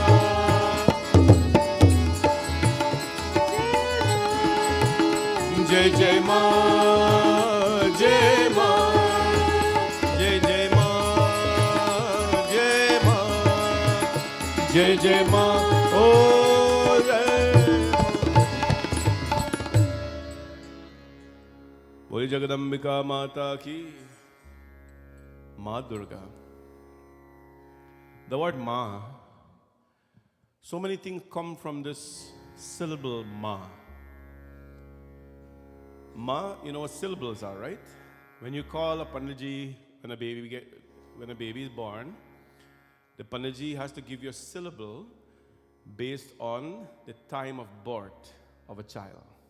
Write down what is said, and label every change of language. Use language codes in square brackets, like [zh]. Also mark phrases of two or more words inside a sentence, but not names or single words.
[hi] जय जय माँ, जय माँ, जय जय माँ, जय माँ, जय जय माँ, ओह जय माँ. बोली जगदम्बिका माता की, माँ दुर्गा. [en] The word Ma, so many things come from this syllable Ma. Ma, you know what syllables are, right? When you call a Panditji, when a baby is born, the Panditji has to give you a syllable based on the time of birth of a child.